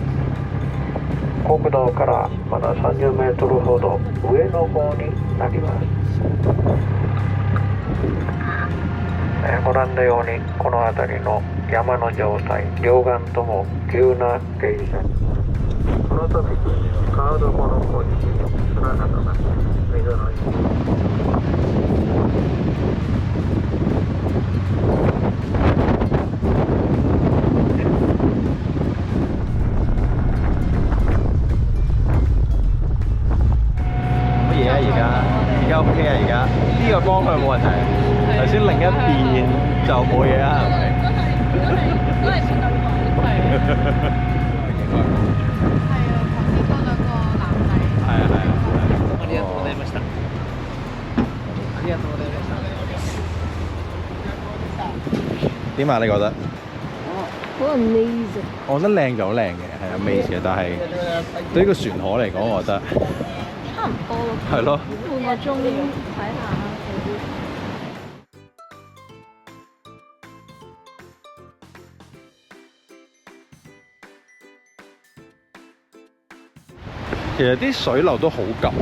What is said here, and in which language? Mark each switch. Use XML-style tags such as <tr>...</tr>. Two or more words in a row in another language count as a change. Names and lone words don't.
<ja>国道からまだ30メートルほど上の方になります。ご覧のようにこの辺りの山の状態、両岸とも急な傾斜。この時川床の小石、砂などが水の</ja> <yue>乜嘢啊？而家 OK 啊？而家呢個方向冇問題。頭先另一邊就冇嘢啦，係咪？都係算對講。係啊，頭先嗰兩個男仔。係啊係啊。</yue> <ja>ありがとうございました。ありがとうございました。</ja> <yue>點啊？你覺得？好 amazing。我覺得靚就好靚嘅，係 amazing 嘅，但係對於個船河嚟講，我覺得差唔多咯。係咯。半個鐘睇下。其實啲水流都好急嘅，</yue>